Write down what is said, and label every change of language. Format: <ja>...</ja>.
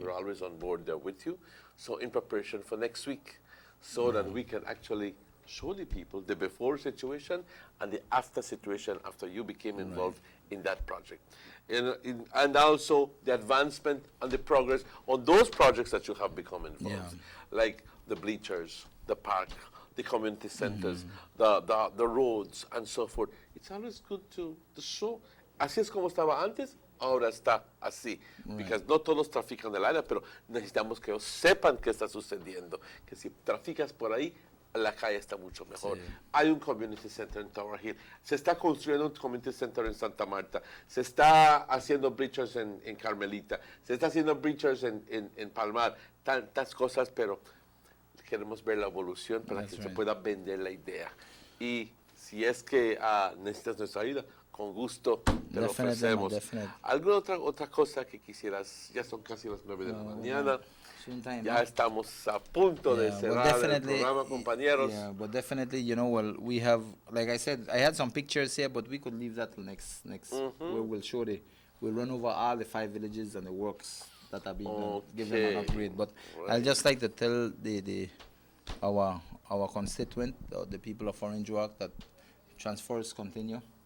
<en>We're always on board there with you. So in preparation for next week, so that we can actually show the people the before situation and the after situation after you became involved in that project. And also the advancement and the progress on those projects that you have become involved, like the bleachers, the park, the community centers, the roads, and so forth. It's always good to show.</en> <es>Así es como estaba antes, ahora está así. Because no todos trafican el área, pero necesitamos que ellos sepan qué está sucediendo. Que si traficas por ahí, la calle está mucho mejor. Sí. Hay un community center en Tower Hill. Se está construyendo un community center en Santa Marta. Se está haciendo bleachers en Carmelita. Se está haciendo bleachers en Palmar. Tantas cosas, pero queremos ver la evolución para que se pueda vender la idea. Y si es que necesitas nuestra ayuda, con gusto te lo ofrecemos. ¿Alguna otra cosa que quisieras? Ya son casi las 9 de la mañana. Ya estamos a punto de cerrar el programa, compañeros.</es> <en>Yeah, but definitely, we have, like I said, I had some pictures here, but we could leave that till next where we'll show we'll run over all the 5 villages and the works that are being given an upgrade. But I'd just like to tell our constituent, the people of Orange Walk, that transfers continue.</en>